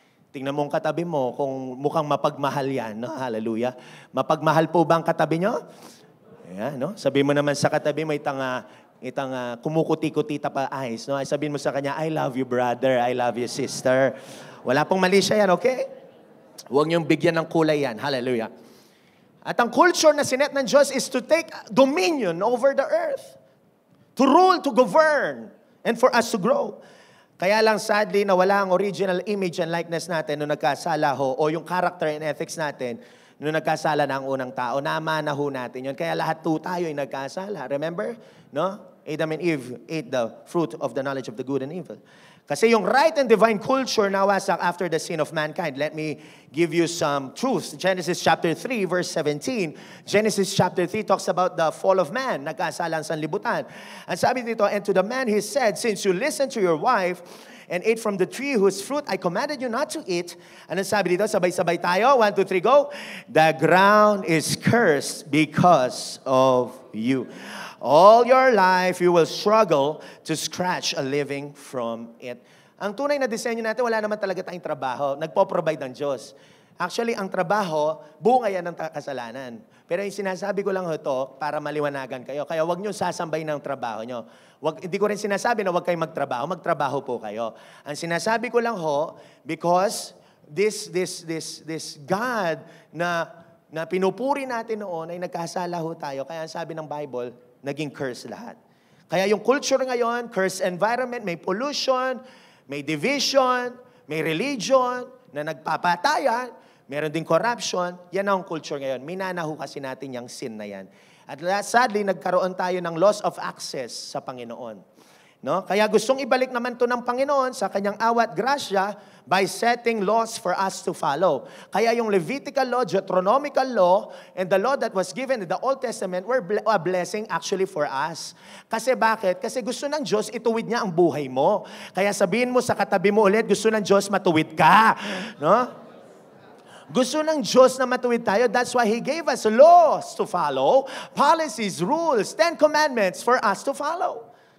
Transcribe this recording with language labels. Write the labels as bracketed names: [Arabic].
[Filipino] Tingnan mo ang katabi mo kung mukhang mapagmahal yan. No? Hallelujah. Mapagmahal po ba ang katabi nyo? Ayan, no? Sabi mo naman sa katabi, may itang kumukuti-kuti pa eyes. No? Sabihin mo sa kanya, [English] I love you, brother. I love you, sister. [Filipino] Wala pong mali siya yan, okay? Huwag niyong bigyan ng kulay yan. Hallelujah. At ang culture na sinet ng Diyos [English] is to take dominion over the earth. To rule, to govern, and for us to grow. [Filipino] Kaya lang sadly, nawala ang [English] original image and likeness [Filipino] natin nung nagkasala ho, o yung [English] character and ethics [Filipino] natin nung nagkasala na ang unang tao. Namana ho natin yun. Kaya lahat po tayo ay nagkasala. [English] Remember? No? Adam and Eve ate the fruit of the knowledge of the good and evil. [Filipino] Kasi yung [English] right and divine culture [Filipino] nawasak [English] after the sin of mankind. Let me give you some truths. Genesis chapter 3, verse 17. Genesis chapter 3 talks about the fall of man. [Filipino] Nagkasala ang sanlibutan. Ang sabi dito, [English] and to the man he said, since you listened to your wife and ate from the tree whose fruit I commanded you not to eat. [Filipino] Ano sabi dito? Sabay-sabay tayo. [English] 1, 2, 3, go. The ground is cursed because of you. All your life, you will struggle to scratch a living from it. [Filipino] Ang tunay na disenyo natin, wala naman talaga tayong trabaho. Nagpo-provide ng Diyos. Actually, ang trabaho, bunga yan ng kasalanan. Pero yung sinasabi ko lang ito para maliwanagan kayo. Kaya huwag nyo sasambay ng trabaho nyo. Hindi ko rin sinasabi na huwag kayong magtrabaho. Magtrabaho po kayo. Ang sinasabi ko lang ho, [English] because this God [Filipino] na pinupuri natin noon ay nagkasala ho tayo. Kaya ang sabi ng Bible, naging curse lahat. Kaya yung culture ngayon, curse environment, may pollution, may division, may religion na nagpapatayan, meron din corruption, yan ang culture ngayon. Minanaho kasi natin yung sin na yan. At sadly, nagkaroon tayo ng [English] loss of access [Filipino] sa Panginoon. No? Kaya gustong ibalik naman to ng Panginoon sa kanyang awat grasya [English] by setting laws for us to follow. [Filipino] Kaya yung [English] Levitical law, Deuteronomical law, and the law that was given in the Old Testament were a blessing actually for us. [Filipino] Kasi bakit? Kasi gusto ng Diyos, ituwid niya ang buhay mo. Kaya sabihin mo sa katabi mo ulit, gusto ng Diyos, matuwid ka. No? Gusto ng Diyos na matuwid tayo. [English] That's why He gave us laws to follow, policies, rules, 10 commandments for us to follow.